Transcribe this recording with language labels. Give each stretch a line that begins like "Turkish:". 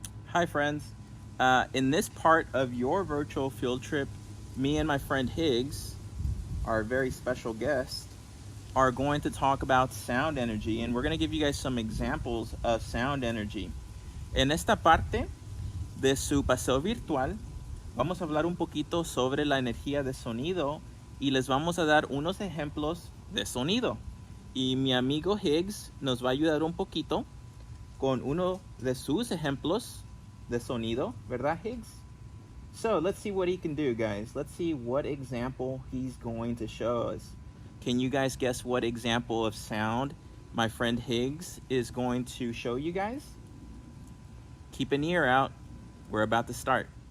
English: Hi, friends. In this part of your virtual field trip, me and my friend Higgs, our very special guest, are going to talk about sound energy, and we're going to give you guys some examples of sound energy.
Spanish: En esta parte de su paseo virtual, vamos a hablar un poquito sobre la energía de sonido y les vamos a dar unos ejemplos de sonido. Y mi amigo Higgs nos va a ayudar un poquito con uno de sus ejemplos de sonido, ¿verdad, Higgs?
English: So let's see what he can do, guys. Let's see what example he's going to show us. Can you guys guess what example of sound my friend Higgs is going to show you guys? Keep an ear out. We're about to start.